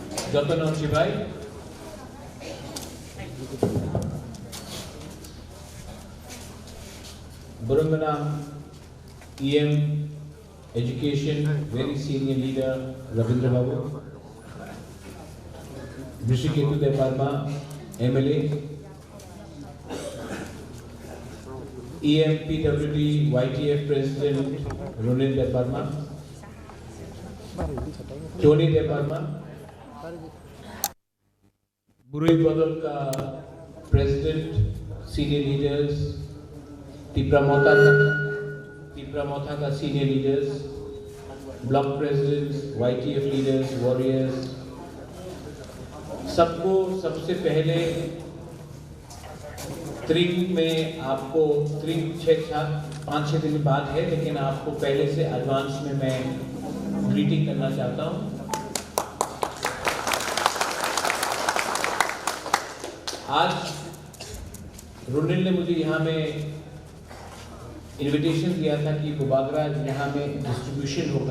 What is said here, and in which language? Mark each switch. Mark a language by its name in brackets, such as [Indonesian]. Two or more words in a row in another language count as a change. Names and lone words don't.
[English] Jatana Shivai, Burumana EM Education, very senior leader Ravindra Babu, Rishiketu Deparma, MLA, EM PWD YTF President Runil Deparma, Tony Deparma, Burui Badal का President, Senior Leaders, Tipra Motha का Senior Leaders, Block Presidents, YTF Leaders, Warriors, [Hindi] सबको सबसे पहले त्रिंग में आपको त्रिंग 5-6 दिन बाद है, लेकिन आपको पहले से एडवांस में मैं ग्रीटिंग करना चाहता हूँ। आज रुनिल ने मुझे यहाँ में इनविटेशन दिया था कि बुबागरा यहाँ में डिस्ट्रीब्यूशन होगा।